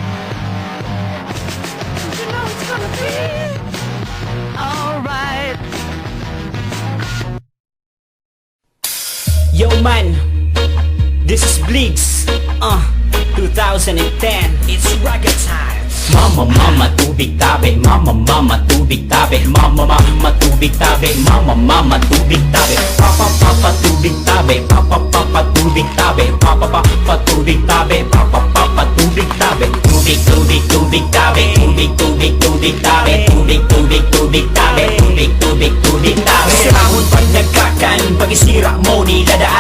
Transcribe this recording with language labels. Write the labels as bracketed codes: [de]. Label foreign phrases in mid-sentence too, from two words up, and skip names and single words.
[en] Don't you know it's gonna be alright? Yo man, this is Bleaks, 2010, it's racket time. [bik] Mama, mama, tubig tabi. Mama, mama, tubig tabi. Mama, mama, tubig tabi. Mama, mama, tubig tabi. Papa, papa, tubig tabi. Papa, papa, tubig tabi. Papa, papa, tubig tabi. Papa, papa, tubig tabi. Tubig, tubig, tubig tabi. Tubig, tubig, tubig tabi. Tubig, tubig, tubig tabi. Tubig, tubig, tubig tabi. Sirahon pag nagkakan, pag-isira mo niladaan.